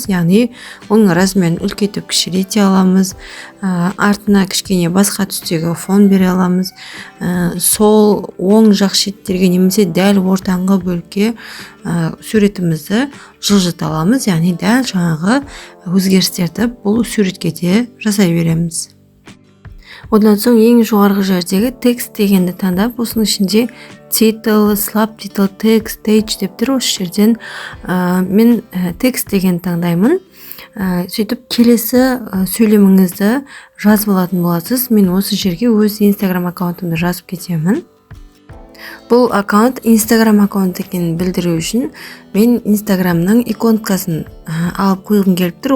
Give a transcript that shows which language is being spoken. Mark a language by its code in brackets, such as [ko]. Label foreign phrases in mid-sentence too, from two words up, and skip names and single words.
[kk] Яғни оның размерін үлкейтіп кішірейте аламыз, артына кішкене басқа түстегі фон бере аламыз, сол оң жақ шеттерге немесе дәл ортаңғы бөлікке суретімізді жылжыта аламыз. Яғни дәл жаңағы өзгерістерді бұл суретке де жасай береміз. Одан соң ең жоғарғы жердегі текст дегенді таңдап, осының ішінде [en] title, subtitle, text, stage [kk] деп тұр. Осы жерден мен текст деген таңдаймын. Сөйтіп келесі сөйлеміңізді жазып алатын боласыз. Мен осы жерге өз Instagram аккаунтымды жазып кетемін. Бұл аккаунт Instagram аккаунт екенін білдіру үшін мен Instagramның иконкасын алып қойғым келіп тұр.